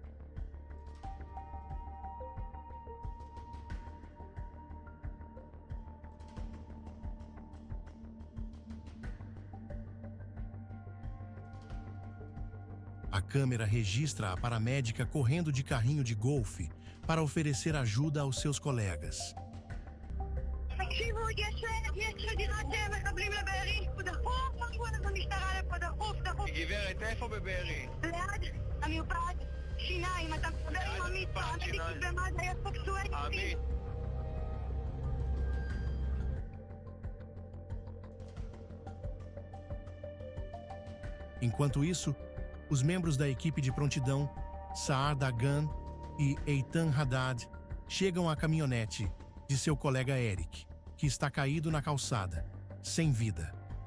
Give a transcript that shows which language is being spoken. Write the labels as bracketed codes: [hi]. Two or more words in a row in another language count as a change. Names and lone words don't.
[pt] A câmera registra a paramédica correndo de carrinho de golfe para oferecer ajuda aos seus colegas. [he] תקשיבו, יש חדירת מחבלים לבארי, דחוף, משהו אנחנו משטרה לפה, דחוף. גברת, איפה בבארי? ליד המרפאת שיניים, אתה מדבר עם עמית, עמית במד"א, יש פה פצועי עמית. [pt] Enquanto isso, os membros da equipe de prontidão, Saar Dagan e Eitan Haddad, chegam à caminhonete de seu colega Eric, que está caído na calçada, sem vida.